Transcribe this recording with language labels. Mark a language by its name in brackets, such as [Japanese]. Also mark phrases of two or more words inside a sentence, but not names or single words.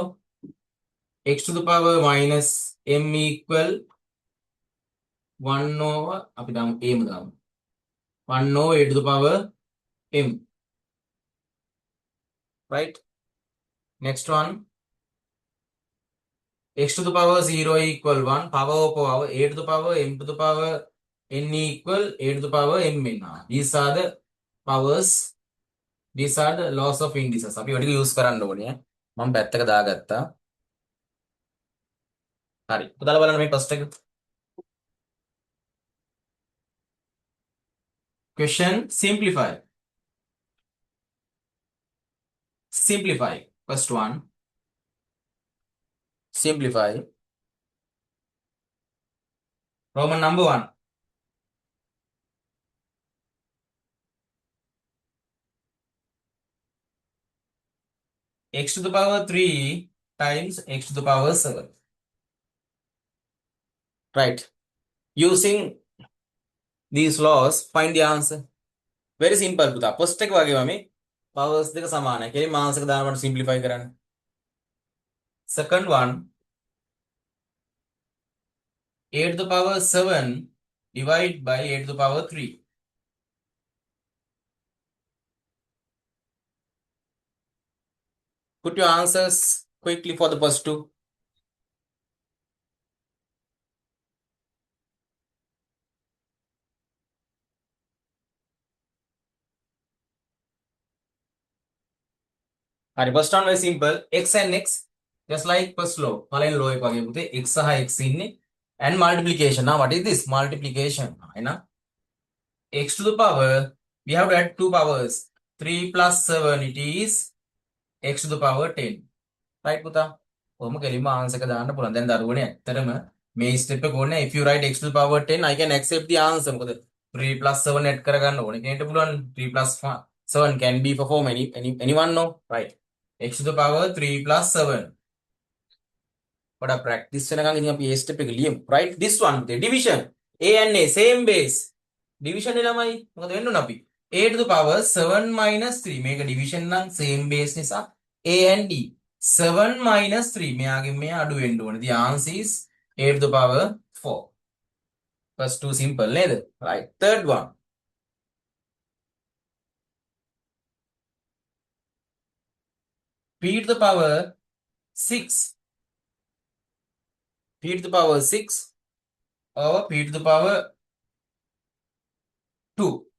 [English] X to the power minus m equal 1 over up down m down 1 over a to the power m, right? Next one, x to the power 0 equal 1, power of power a to the power m to the power n equal a to the power m n. These are the powers, these are the laws of indices. [Sinhala] අපි ඔටික use කරන්න ඕනේ. මම පැත්තක දාගත්තා. හරි. පුතාලා බලන්න මේ first එක. [English] Question simplify. Simplify. First one. Simplify. Roman number 1. X to the power 3 times x to the power 7. Right. Using these laws, find the answer. Very simple [Sinhala] පුතා. First එක වගේම මේ powers දෙක සමානයි. කෙලින්ම answer එක දානකොට simplify කරන්න. [English] Second one, a to the power 7 divided by a to the power 3. Put your answers quickly for the first two. Alright, first one very simple. X and x, just like first law. [Sinhala] පළවෙනි law එක වගේ පුතේ x සහ x ඉන්නේ. [English] And multiplication. Now what is this? Multiplication. එන x to the power, we have to add two powers. 3 plus 7, it is x to the power 10. [Sinhala] Right පුතා? ඔහොම කෙලින්ම answer එක දාන්න පුළුවන්. දැන් දරුවනේ ඇත්තටම මේ step එක ඕනේ. [English] If you write x to the power 10, I can accept the answer. මොකද 3 plus 7 add [Sinhala] කරගන්න ඕනේ. කෙනෙක්ට පුළුවන් [English] 3 plus 7 can be perform anyone no? Right. x to the power 3 plus 7. But a practice [Sinhala] වෙනකන් ඉතින් අපි [English] a step [Sinhala] එක ලියමු. [English] Right? This one, the division. A and A same base. Division [Sinhala] එක ළමයි මොකද වෙන්න ඕන අපි? [English] A to the power 7 minus 3. මේක division නම් same base නිසා A and D. 7 minus 3. [Sinhala] මෙයාගෙන් මෙයා අඩු වෙන්න ඕනේ. [English] The answer is a to the power 4. First two simple නේද? Right. Third one. P to the power 6. P to the power 6 over P to the power 2.